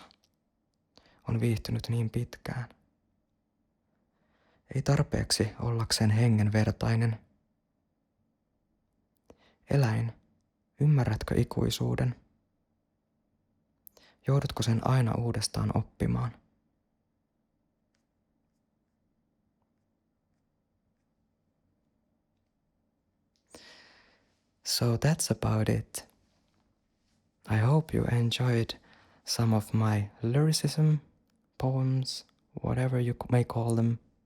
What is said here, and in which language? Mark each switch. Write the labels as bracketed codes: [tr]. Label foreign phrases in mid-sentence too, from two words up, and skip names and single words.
[fi] On viihtynyt niin pitkään. Ei tarpeeksi ollakseen hengenvertainen. Eläin, ymmärrätkö ikuisuuden? Joudutko sen aina uudestaan oppimaan? [en] So that's about it. I hope you enjoyed some of my lyricism, poems, whatever you may call them.